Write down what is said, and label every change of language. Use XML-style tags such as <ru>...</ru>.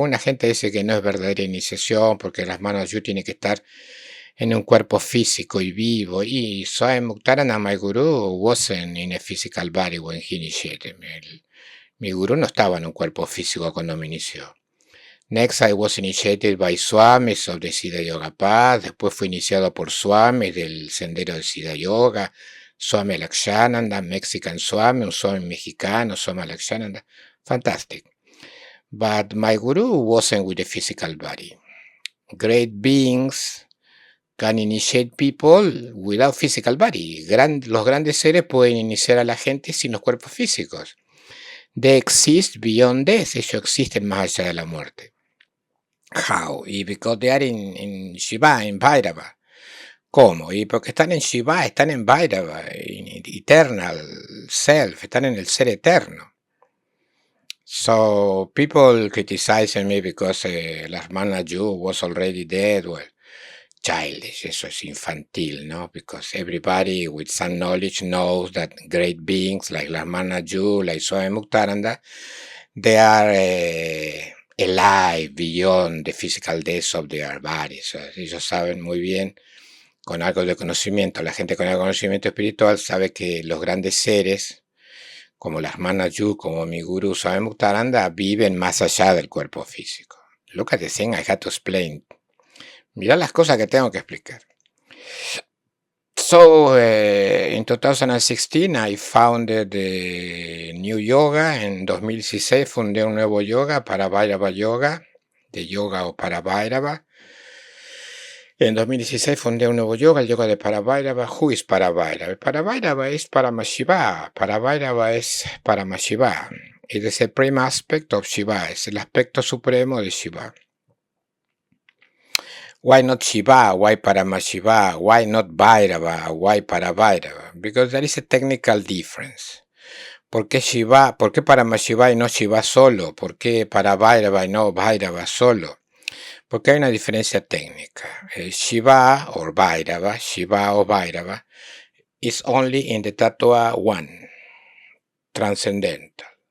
<es>Alguna gente dice que no es verdadera iniciación porque Lakshmanaju tiene que estar en un cuerpo físico y vivo.</es> <en>Y Swami Muktananda, my guru, wasn't in a physical body when he initiated me.</en> <es>Mi guru no estaba en un cuerpo físico cuando me inició.</es> <en>Next, I was initiated by Swamis of the Siddha Yoga Path.</en> <es>Después fui iniciado por Swamis del sendero de Siddha Yoga.</es> <en>Swami Lakshananda, Mexican Swami,</en> <es>un Swami mexicano,</es> <en>Swami Lakshananda. Fantastic. But my guru wasn't with a physical body. Great beings can initiate people without physical body.</en> <es>Los grandes seres pueden iniciar a la gente sin los cuerpos físicos.</es> <en>They exist beyond death.</en> <es>Ellos existen más allá de la muerte.</es> <en>How? Y because they are in Shiva, in Bhairava.</en> <es>¿Cómo? Y porque están en Shiva, están en Bhairava,</es> <en>in eternal self,</en> <es>están en el ser eterno.</es> <en>So people criticizing me because la hermana Yu was already dead. Well, childish,</en> <es>eso es infantil, ¿no?</es> <en>Because everybody with some knowledge knows that great beings like la hermana Yu, like Swami Muktaranda, they are alive beyond the physical death of their bodies.</en> <es>Ellos saben muy bien, con algo de conocimiento, la gente con el conocimiento espiritual sabe que los grandes seres, como la hermana Yu, como mi gurú Swami Muktaranda, viven más allá del cuerpo físico.</es> <en>Look at the thing I had to explain.</en> <es>Mirá las cosas que tengo que explicar.</es> <en>So, in 2016, I founded the new yoga.</en> <es>En 2016 fundé un nuevo yoga, Parabhairavayoga, de yoga o Parabhairava. En 2016 fundé un nuevo yoga, el yoga de Parabhairava.</es> <en>Who is Parabhairava?</en> <es>Parabhairava es Paramashiva. Parabhairava es Paramashiva.</es> <en>It is the supreme aspect of Shiva.</en> <es>Es el aspecto supremo de Shiva.</es> <en>Why not Shiva? Why Paramashiva? Why not Bhairava? Why Parabhairava? Because there is a technical difference.</en> <es>¿Por qué Shiva? ¿Por qué Paramashiva y no Shiva solo? ¿Por qué Parabhairava y no Bhairava solo? Porque hay una diferencia técnica.</es> <en>Shiva or Bhairava,</en> <es>Shiva o Bhairava,</es> <en>is only in the Tattva 1, transcendental.</en>